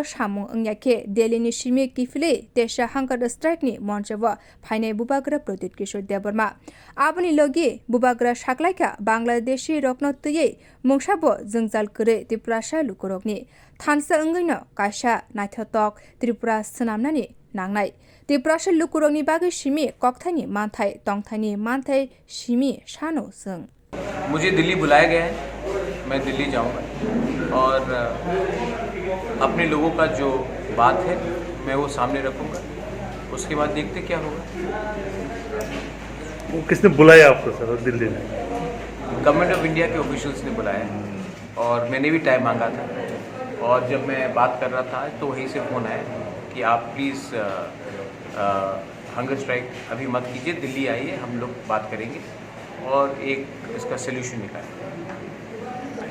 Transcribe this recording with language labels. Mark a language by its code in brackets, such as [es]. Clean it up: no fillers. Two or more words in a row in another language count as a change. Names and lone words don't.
[trp] samung angyake Delhi ni simi kifile tesha [en] hangar strike [trp] ni monchabo phainai bubagra Pradut Kishore Deborma aboni logi bubagra saklaikha Bangladeshi rokno tuye mungsabo jungjal kure Tripura lukurokni Thansa engino kaisa naithotok Tripura snamnani nangnai Tripura lukurokni bagai simi kokthani manthai tongthani manthai simi sano sung [hi] मुझे दिल्ली बुलाया गया है मैं दिल्ली जाऊंगा और अपने लोगों का जो बात है मैं वो सामने रखूंगा उसके बाद देखते क्या होगा वो किसने बुलाया आपको सर दिल्ली में गवर्नमेंट ऑफ इंडिया के ऑफिशियल्स ने बुलाया और मैंने भी टाइम मांगा था और जब मैं बात कर रहा था तो वहीं से फ़ोन आया कि आप प्लीज़ [en] hunger strike [hi] अभी मत कीजिए दिल्ली आइए हम लोग बात करेंगे और एक इसका सोल्यूशन निकालें